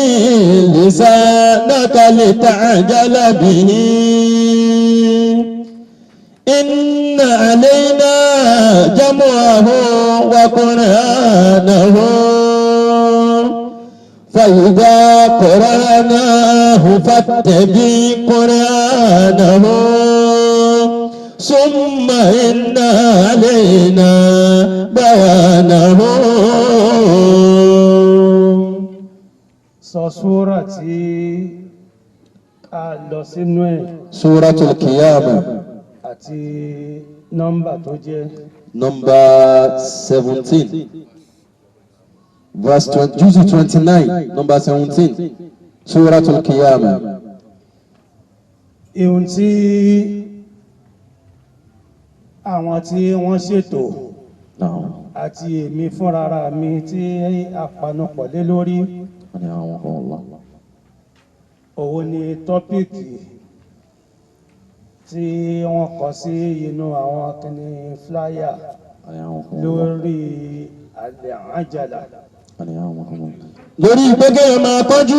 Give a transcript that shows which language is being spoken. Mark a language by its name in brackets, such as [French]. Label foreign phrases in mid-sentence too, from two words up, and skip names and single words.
[Arabic] لسانك لتعجل به إن علينا جمعه وقرآنه فإذا قرأناه فاتبع قرآنه ثم إن علينا بيانه. [Yoruba] sọ súrà tí a lọ sínú ẹ̀ [Arabic] سورة القيامة [Yoruba] àti nọ́mbà tó jẹ́ [English] number 17 verse 20, Juz'u 29 number 17 [Arabic] سورة القيامة. [Yoruba] ihun tí àwọn tí wọ́n ṣètò [Arabic] نعم. [Yoruba] àti èmi fúnrara mi tí a panupọ̀ lé lórí [Arabic] رحمه الله. [Yoruba] òun ni tọ́píìkì tí wọ́n kọ sí inú àwọn kìnnì fúláyà lórí àlẹ́ àjàlá lórí pé kéèyàn máa kánjú